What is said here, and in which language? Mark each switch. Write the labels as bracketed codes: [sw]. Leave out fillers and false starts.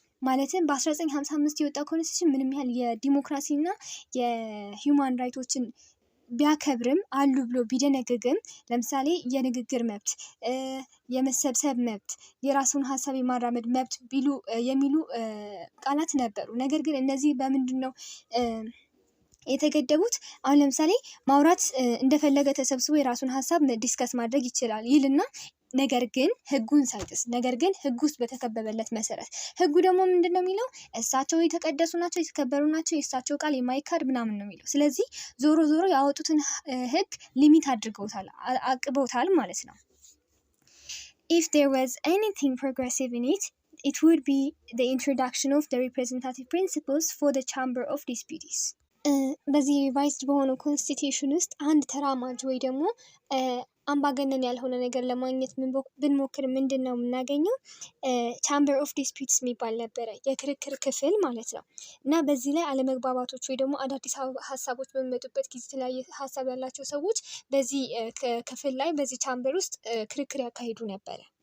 [am] ማለትም በ1955 የወጣው ኮንስቲትዩሽን ምንም ያህል የዲሞክራሲና የሂውማን ራይቶችን ቢያከብርም አሉ ብሎ ቢደነግግም ለምሳሌ የንግግር መብት፣ የመሰብሰብ መብት፣ የራሱን ሀሳብ የማራመድ መብት የሚሉ ቃላት ነበሩ። ነገር ግን እነዚህ በምንድን ነው የተገደቡት? አሁን ለምሳሌ ማውራት እንደፈለገ ተሰብስቦ የራሱን ሀሳብ ዲስከስ ማድረግ ይችላል ይልና ነገር ግን ህጉን ሳይጥስ፣ ነገር ግን ህግ ውስጥ በተከበበለት መሰረት። ህጉ ደግሞ ምንድን ነው የሚለው? እሳቸው የተቀደሱ ናቸው፣ የተከበሩ ናቸው፣ የእሳቸው ቃል የማይካድ ምናምን ነው የሚለው። ስለዚህ ዞሮ ያወጡትን ህግ ሊሚት አድርገውታል፣ አቅበውታል ማለት ነው። [en] If there was anything progressive in it, it would be the introduction of the representative principles for the chamber of disputes. [am] በዚህ ሪቫይዝድ በሆነው ኮንስቲትዩሽን ውስጥ አንድ ተራማጅ ወይ ደግሞ አምባገነን ያልሆነ ነገር ለማግኘት ብንሞክር ምንድን ነው የምናገኘው? ቻምበር ኦፍ ዲስፒትስ የሚባል ነበረ፣ የክርክር ክፍል ማለት ነው። እና በዚህ ላይ አለመግባባቶች ወይ ደግሞ አዳዲስ ሀሳቦች በሚመጡበት ጊዜ የተለያየ ሀሳብ ያላቸው ሰዎች በዚህ ክፍል ላይ በዚህ ቻምበር ውስጥ ክርክር ያካሂዱ ነበረ።